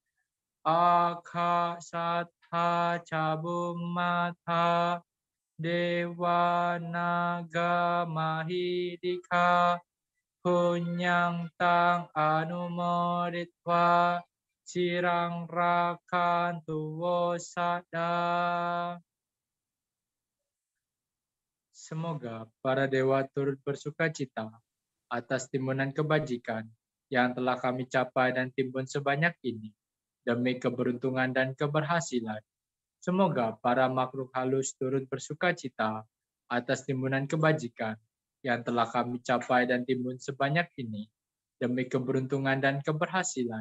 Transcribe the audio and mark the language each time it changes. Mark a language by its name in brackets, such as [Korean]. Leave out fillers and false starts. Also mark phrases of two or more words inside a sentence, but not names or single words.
[Pali] akasatha cabumata dewa naga mahidika punyang tang anumoditwa cirang rakantu wosada. [Indonesian] Semoga para dewa turut bersuka cita atas timbunan kebajikan yang telah kami capai dan timbun sebanyak ini demi keberuntungan dan keberhasilan. Semoga para makhluk halus turut bersuka cita atas timbunan kebajikan yang telah kami capai dan timbun sebanyak ini demi keberuntungan dan keberhasilan.